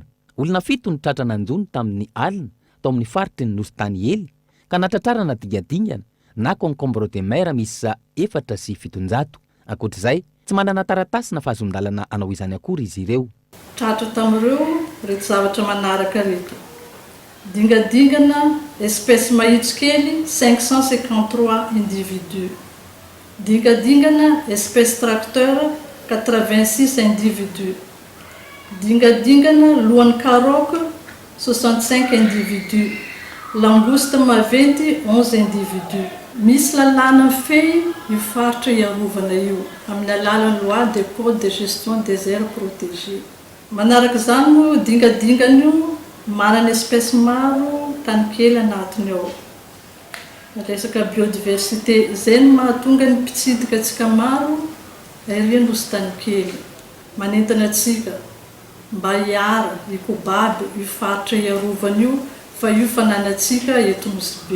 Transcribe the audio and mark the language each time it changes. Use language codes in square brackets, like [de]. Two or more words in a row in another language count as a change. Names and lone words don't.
[mg] Olona 7 ny tratra nanjony tamin'ny alina tao amin'ny faritry ny nosy Tanyely ka natratrarana dingadingana na [fr] concombre de mer [mg] miisa 4,700. Ankoatr'izay tsy manana taratasy na fahazon-dalana anao izany akory izy ireo. Tratra tamin'ireo reto zavatra manaraka reto: dingadingana espèce mahitsikely 553 individus, dingadingana espèce tracteur 86 individus, dingadingana lohan'ny caroque 65 individus, langouste maventy 11 individus. Misy lalàna fey io faritra iarovana io amin'ny alalan'ny [fr] loi de code de gestion des aires protégées. [mg] Manaraka izany moa dingadingana io manana espèce maro tany kely anatiny ao. Resaka biodiversité izay no mahatonga ny mpitsidika antsika maro ery nosy tany kely, manentana antsika mba hiara ikobaby io faritra iarovana io fa io fananantsika eto Nosbe.